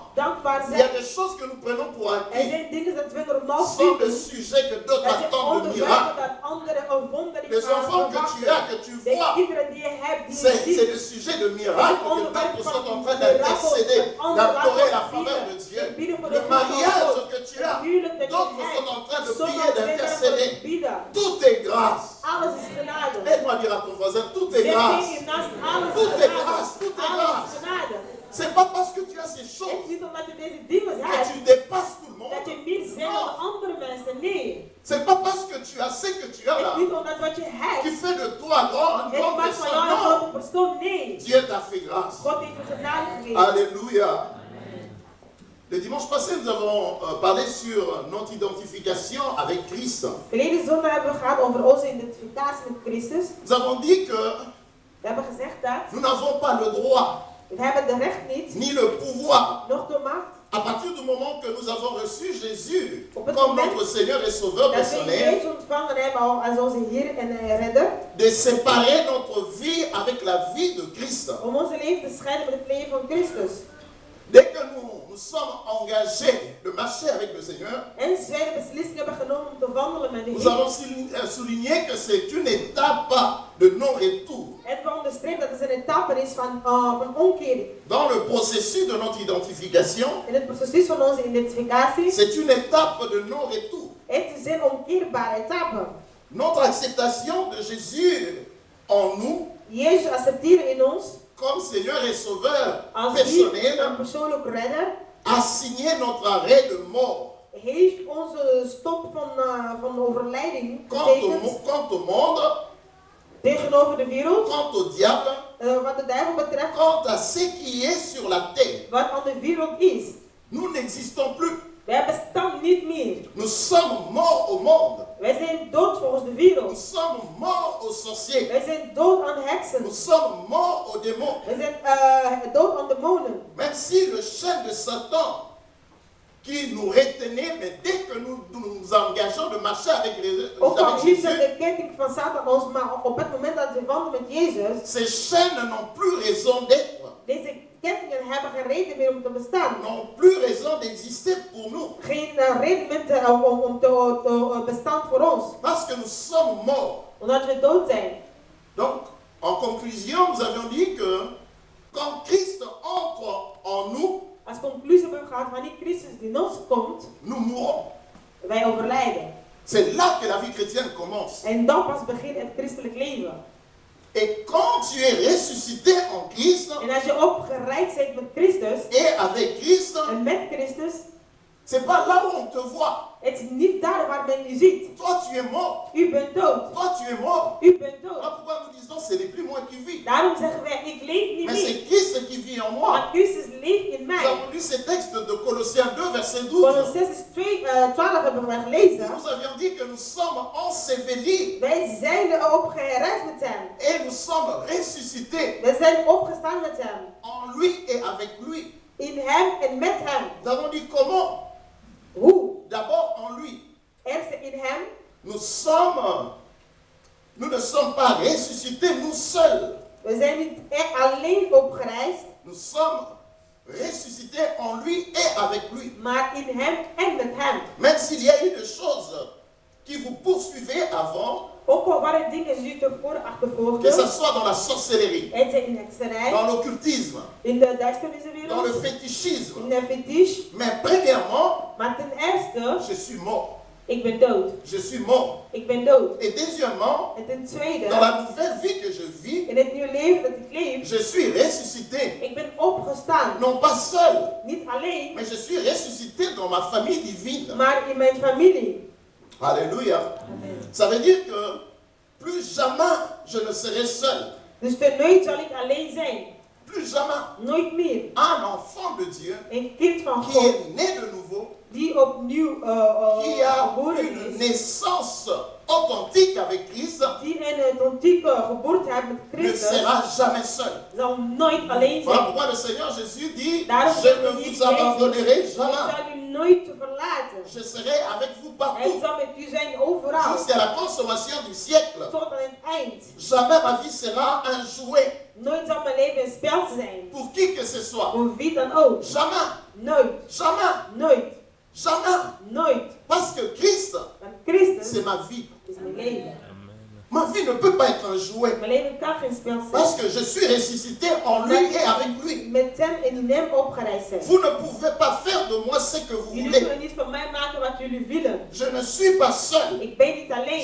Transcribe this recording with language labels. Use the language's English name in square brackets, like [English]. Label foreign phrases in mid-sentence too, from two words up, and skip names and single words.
[French] Il y a des choses que nous prenons pour acquis. C'est le sujet que d'autres attendent de miracles. Les enfants que tu as, que tu vois, c'est le sujet de miracles que d'autres sont en train d'intercéder, d'implorer la faveur de Dieu, [Dutch] bidden voor de [French] le [Dutch] groep van [French] mariage [Dutch] God. [French] que tu as, [Dutch] Het huwelijk dat je [French] d'autres sont en train [Dutch] hebt. [French] de prier, [Dutch] Sommigen zijn aan [French] d'intercéder. [Dutch] het bidden. [French] Tout est grâce. [Dutch] Alles is genade. [French] Aide-moi à dire à ton voisin, tout est [Dutch] Zeg [French] grâce. [Dutch] tegen je naast, alles [French] Tout [Dutch] is [French] est [Dutch] genade. [French] grâce, tout est [Dutch] Alles [French] grâce. [Dutch] is genade. [French] C'est pas parce que tu as ces [Dutch] Het is [French] choses [Dutch] niet omdat je deze dingen [French] que [Dutch] hebt, [French] tu dépasses tout le [Dutch] dat [French] monde. [Dutch] je meer bent dan andere mensen. Nee. [French] C'est pas parce que tu as ce que tu as [Dutch] Het [French] là [Dutch] is niet omdat wat je [French] qui [Dutch] hebt, [French] fait de toi une [Dutch] het [French] grande [Dutch] maakt van [French] personne. [Dutch] jou een [French] Non, [Dutch] grote persoon. Nee. [French] Dieu t'a fait grâce. [Dutch] God heeft je genade gegeven. [French] Alléluia. Le dimanche passé, nous avons parlé sur notre identification avec Christ. [Dutch] Verleden zondag hebben we gehad over onze identificatie met Christus. [French] Nous avons dit que [Dutch] We hebben gezegd dat [French] nous n'avons pas le droit [Dutch] we hebben de recht niet, [French] ni le pouvoir. [Dutch] nog de macht, [French] À partir du moment que nous avons reçu Jésus [Dutch] Op het [French] comme [Dutch] moment [French] notre Seigneur et Sauveur [Dutch] dat we [French] personnel, [Dutch] Jezus ontvangen hebben als onze Heer en Redder, [French] de séparer notre vie avec la vie de Christ. [Dutch] om onze leven te scheiden met het leven van Christus. [French] Dès que nous sommes engagés de marcher avec le Seigneur, [Dutch] En zij de beslissing hebben genomen om te wandelen met de [French] nous [Dutch] Heer. [French] avons souligné que c'est une étape de non-retour [Dutch] En we onderstrepen dat het een etappe is van omkering. [French] dans le processus de notre identification. [Dutch] In het proces van onze identificatie, [French] C'est une étape de non-retour. [Dutch] het is een omkeerbare etappe. [French] Notre acceptation de Jésus en nous [Dutch] Jezus accepteren in ons [French] comme Seigneur et Sauveur [Dutch] als Heer en [French] personnel [Dutch] persoonlijk redder, [French] a signé notre arrêt de mort. [Dutch] heeft onze stop van overlijding [French] Quant [Dutch] betekend [French] au monde, [Dutch] tegenover de wereld, [French] quant au diable, [Dutch] wat de duivel betreft, [French] quant à ce qui est sur la terre, [Dutch] wat aan de wereld is. [French] nous n'existons plus. [Dutch] Wij bestaan niet meer. [French] Nous sommes morts au monde. [Dutch] Wij zijn dood volgens de [French] Nous [Dutch] wereld. [French] sommes morts aux sorciers. [Dutch] Wij zijn dood aan heksen. [French] Nous sommes morts aux démons. [Dutch] Wij zijn dood aan demonen. [French] Même si le chef de Satan qui nous retenait, mais dès que nous nous engageons de marcher avec [Dutch] Ook al [French] avec [Dutch] hield [French] Jésus, [Dutch] de ketting van Satan ons, maar op het moment dat we wandelen met Jezus, [French] ces chaînes n'ont plus raison d'être, [Dutch] deze kettingen hebben geen reden meer om te bestaan. [French] n'ont plus raison d'exister pour nous. [Dutch] Geen reden meer om te bestaan voor ons. [French] Parce que nous sommes morts. [Dutch] Omdat we dood zijn. [French] Donc, en conclusion, nous avions dit que quand Christ entre en nous, [Dutch] Als conclusie hebben we gehad, wanneer Christus in ons komt, [French] nous mourons. [Dutch] wij overlijden. [French] C'est là que la vie chrétienne commence. [Dutch] En dan pas begint het christelijk leven. [French] Et quand tu es ressuscité en Christ [Dutch] En als je opgereid bent met Christus [French] et avec Christ, [Dutch] en met Christus, [French] c'est pas là où on te voit. [Dutch] het is niet daar waar men u ziet. [French] Toi, tu es mort. [Dutch] U bent dood. [French] Toi, tu es mort. [Dutch] U bent [French] Voilà [Dutch] dood. [French] pourquoi nous disons, ce n'est plus moi qui vis. [Dutch] Daarom zeggen wij, ik leef niet [French] Mais [Dutch] meer. [French] c'est Christ qui vit en moi. [Dutch] Maar Christus leeft in [French] Nous [Dutch] mij. [French] avons lu ces textes de Colossiens 2, verset 12. [Dutch] Colossenses 2:12 hebben we gelezen. [French] Nous avions dit que nous sommes ensevelis [Dutch] Wij zijn opgereisd met hem. [French] et nous sommes ressuscités [Dutch] We zijn opgestaan met hem. [French] en lui et avec lui. [Dutch] In hem en met hem. [French] Nous avons dit comment? [Dutch] Hoe? [French] D'abord en lui. [Dutch] Eerst in hem. [French] Nous ne sommes pas ressuscités nous seuls. [Dutch] We zijn niet alleen opgereisd, [French] Nous sommes ressuscités en lui et avec lui. [Dutch] maar in hem en met hem. [French] Même s'il y a eu des choses qui vous poursuivaient avant, [Dutch] Ook al waren dingen die tevoren [French] que ça [Dutch] achtervolgden. [French] soit dans la sorcellerie, [Dutch] Het zijn in hekserij, [French] dans l'occultisme, [Dutch] in de [French] dans le [Dutch] duisterniswereld, [French] fétichisme. [Dutch] in de fetish. [French] Mais premièrement, [Dutch] Maar ten eerste, [French] je suis mort. [Dutch] ik ben dood. [French] Je suis mort. [Dutch] Ik ben dood. [French] Et deuxièmement, [Dutch] En ten tweede, [French] dans la nouvelle vie que je vis, [Dutch] in het nieuwe leven dat ik leef, [French] je suis ressuscité. [Dutch] ik ben opgestaan. [French] Non pas seul, [Dutch] Niet alleen, [French] mais je suis ressuscité dans ma famille divine. [Dutch] maar in mijn familie. [French] Alléluia. Ça veut dire que plus jamais je ne serai seul. [Dutch] Dus ten nooit zal ik alleen zijn. [French] Plus jamais [Dutch] Nooit meer. [French] un enfant de Dieu [Dutch] Een kind van [French] qui [Dutch] God [French] est né de nouveau, [Dutch] die opnieuw [French] qui a [Dutch] geboren [French] une [Dutch] is. [French] naissance authentique avec Christ, [Dutch] Die een authentieke geboorte heeft met [French] ne [Dutch] Christus. [French] sera jamais seul. [Dutch] Zal nooit alleen [French] Voilà [Dutch] zijn. [French] pourquoi le Seigneur Jésus dit, [Dutch] Daarom [French] je [Dutch] zegt [French] ne [Dutch] de [French] vous [Dutch] Heer [French] abandonnerai [Dutch] Jezus, ik [French] jamais. [Dutch] zal u nooit verlaten. [French] Je serai avec vous [Dutch] Hij [French] partout, [Dutch] zal met u zijn overal. [French] jusqu'à la consommation du siècle. [Dutch] Tot aan het eind. [French] Jamais ma vie sera un jouet [Dutch] Nooit zal mijn leven een spel zijn. [French] pour qui que ce soit. [Dutch] Voor wie dan ook. [French] Jamais, [Dutch] Nooit. [French] jamais, [Dutch] Nooit. [French] jamais. [Dutch] Nooit. [French] Parce que Christ, [Dutch] Want Christus [French] c'est ma vie. [Dutch] is mijn leven. [French] Ma vie ne peut pas être un jouet. [Dutch] Mijn leven kan geen spel zijn. [French] Parce que je suis ressuscité en lui et avec lui. [Dutch] Met hem en in hem opgereisd zijn. [French] Vous ne pouvez pas faire de moi ce que vous [Dutch] Jullie [French] voulez. [Dutch] kunnen niet van mij maken wat jullie willen. [French] Je ne suis pas seul. [Dutch] Ik ben niet alleen.